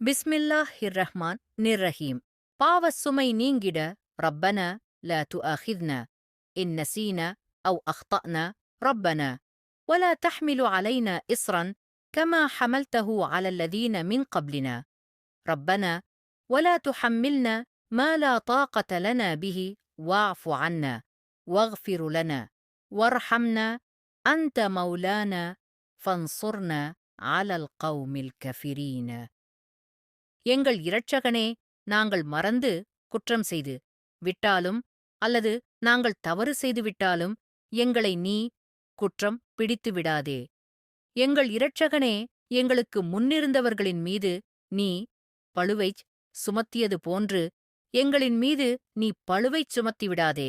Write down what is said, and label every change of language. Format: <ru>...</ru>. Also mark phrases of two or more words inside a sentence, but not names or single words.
<ar>بسم الله الرحمن الرحيم.</ar> <ta>பாவச் சுமை நீங்கிட</ta> <ar>ربنا لا تؤاخذنا إن نسينا أو أخطأنا ربنا ولا تحمل علينا إصرا كما حملته على الذين من قبلنا ربنا ولا تحملنا ما لا طاقة لنا به واعف عنا واغفر لنا وارحمنا أنت مولانا فانصرنا على القوم الكافرين.</ar> <ta>எங்கள் இரட்சகனே, நாங்கள் மறந்து குற்றம் செய்து விட்டாலும் அல்லது நாங்கள் தவறு செய்து விட்டாலும் எங்களை நீ குற்றம் பிடித்து விடாதே. எங்கள் இரட்சகனே, எங்களுக்கு முன்னிருந்தவர்களின் மீது நீ பழுவைச் சுமத்தியது போன்று எங்களின் மீது நீ பழுவைச் சுமத்திவிடாதே.</ta>